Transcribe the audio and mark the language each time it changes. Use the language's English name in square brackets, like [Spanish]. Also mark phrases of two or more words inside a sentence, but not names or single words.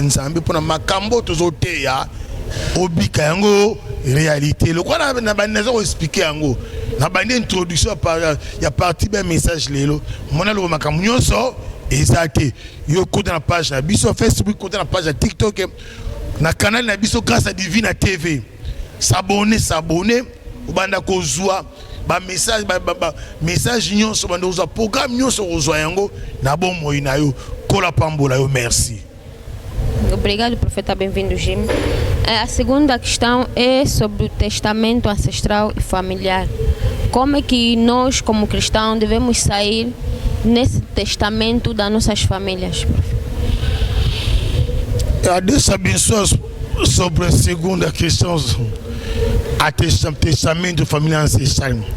[Lingala] nzambe pona makambo tozoteya obika yango [French] réalité le quoi [Lingala] na baneza ko expliquer yango na bande introduction ya partie ben message lelo mona lo makambo nyonso ezate yo kota na page na biso Facebook kota na page na TikTok na canal na biso [French] grâce à Divina TV s'abonner [Lingala] obanda kozwa ba message nyonso banda kozwa programme nyonso kozwa yango na bon moyi na yo kola pambola yo merci. [Portuguese] Obrigado, profeta, bem-vindo, Jim. A segunda questão é sobre o testamento ancestral e familiar. Como é que nós, como cristãos, devemos sair nesse testamento das nossas famílias? Deus abençoe sobre a segunda questão, a testamento familiar ancestral.